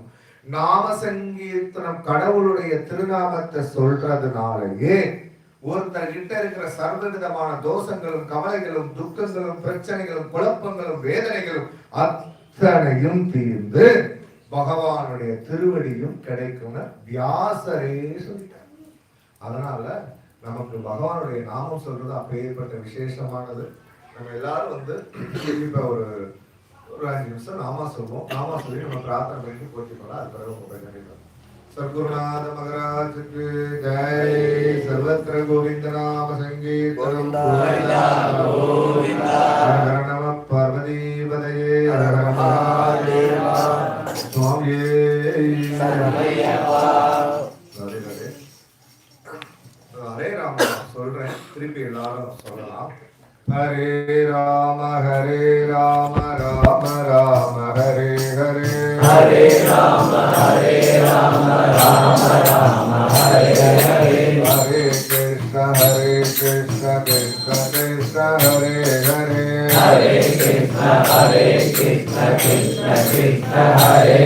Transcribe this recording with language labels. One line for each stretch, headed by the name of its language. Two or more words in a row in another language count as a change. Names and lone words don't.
Tamil: நாம சங்கீர்த்தனம், கடவுளுடைய திருநாமத்தை சொல்றதுனாலயே ஒருத்தர் கிட்ட இருக்கிற சர்வ விதமான தோஷங்களும் கவலைகளும் துக்கங்களும் பிரச்சனைகளும் குழப்பங்களும் வேதனைகளும் அத்தனையும் தீர்ந்து பகவானுடைய திருவடியும் கிடைக்கும் வியாசரே சொல்லிட்டார். அதனால நமக்கு பகவானுடைய நாமம் சொல்றது அப்பேற்பட்ட விசேஷமானது. நம்ம எல்லாரும் இப்ப ஒரு 5 நிமிஷம் நாமா சொல்லுவோம். நாமா சொல்லி நம்ம பிரார்த்தனை பண்ணி போட்டிக்கலாம். அது பிறகு உங்க கண்டிப்பா
Hindi: सद्गुरुनाथ महाराज की जय।
Sanskrit: सर्वत्र गोविंद नाम संकीर्तनम हर नमः पार्वती पतये हर महादेव स्वामी हरे राम
Tamil: சொல்றேன், திருப்பி எல்லாரும் சொல்லலாம்.
Sanskrit: हरे राम राम राम हरे हरे, हरे राम राम राम हरे हरे, हरे कृष्ण कृष्ण कृष्ण हरे हरे, हरे कृष्ण कृष्ण कृष्ण हरे